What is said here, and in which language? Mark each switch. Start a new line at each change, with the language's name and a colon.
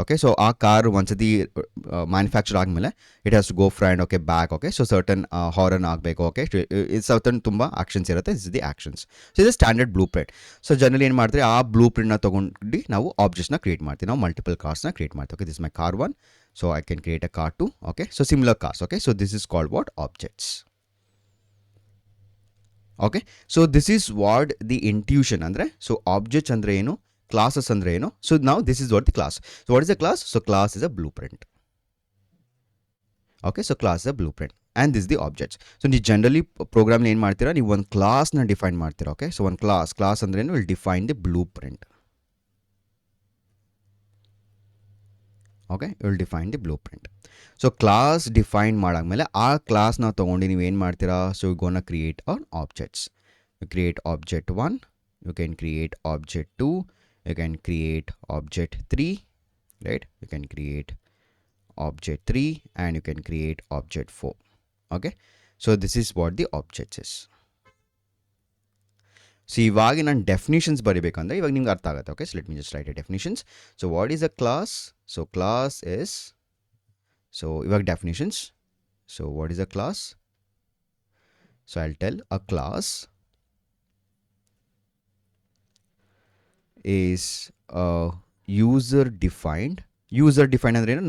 Kannada: Okay, so ಆ car ಒಂದ್ಸತಿ manufacture ಆದಮೇಲೆ
English: it has to go front,
Kannada: okay, back. Okay, so certain horn ಆಗಬೇಕು. Okay, certain ತುಂಬ actions ಇರುತ್ತೆ.
English: This is the actions.
Kannada: So ಇದು standard blue print. So generally ಏನು ಮಾಡ್ತೀವಿ, ಆ ಬ್ಲೂ ಪ್ರಿಂಟ್ನ ತೊಗೊಂಡು ನಾವು ಆಬ್ಜೆಕ್ಟ್ಸ್ನ ಕ್ರಿಯೇಟ್ ಮಾಡ್ತೀವಿ. ನಾವು ಮಲ್ಟಿಪಲ್ ಕಾರ್ಸ್ನ ಕ್ರಿಯೇಟ್ ಮಾಡ್ತೀವಿ.
English: Okay, this my car 1. So I can create a car 2. Okay, so similar cars. Okay, so this is called what? Objects. Okay, so this is what the intuition
Kannada: andre.
English: So
Kannada: objects andre enu, classes andre enu.
English: So now this is what the class. So what is a class? So class is a blueprint. Okay, so class is a blueprint and this is the objects. So you generally program
Kannada: ಏನು ಮಾಡ್ತೀರಾ, ನೀವು ಒಂದು ಕ್ಲಾಸ್ನ define ಮಾಡ್ತೀರಾ. Okay, so ಒಂದು class ಅಂದ್ರೆ ಏನು,
English: Will define the blueprint. Okay, will define the blueprint.
Kannada: So class define ಮಾಡಾದ್ಮೇಲೆ ಆ ಕ್ಲಾಸ್ನ ತೊಗೊಂಡು ನೀವು ಏನು ಮಾಡ್ತೀರಾ,
English: So you gonna create an objects. You create object 1, you can create object 2, you can create object 3, right. You can create object 3 and you can create object 4. Okay, so this is what the object is.
Kannada: So ಇವಾಗ ನಾನು definitions ಬರೀಬೇಕಂದ್ರೆ ಇವಾಗ ನಿಮ್ಗೆ ಅರ್ಥ ಆಗುತ್ತೆ.
English: Okay, so let me just write a definitions. So what is a class? So class is, so ಇವಾಗ definitions. So what is a class? So I will tell a class is user defined
Kannada: ಅಂದ್ರೆ ಏನು?